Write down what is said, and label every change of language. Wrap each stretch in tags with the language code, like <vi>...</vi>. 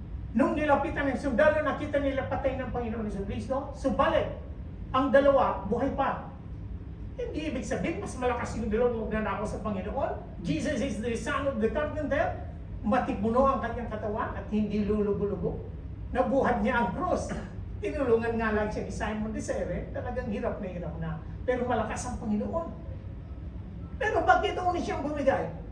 <tl>Nung nilapitan ng sundalo, nakita nila patay ng Panginoon Jesucristo, subalit, ang dalawa, buhay pa. Hindi ibig sabihin, mas malakas yung dalawang magnanakaw sa Panginoon.</tl> <en>Jesus is the son of the carpenter.</en> <tl>Matipuno ang kanyang katawan at hindi lulubo-lubo. Nabuhat niya ang cross. Tinulungan nga lang siya ni Simon de Sere, talagang hirap na. Pero malakas ang Panginoon. Pero bakit ito siyang bumigay?</tl>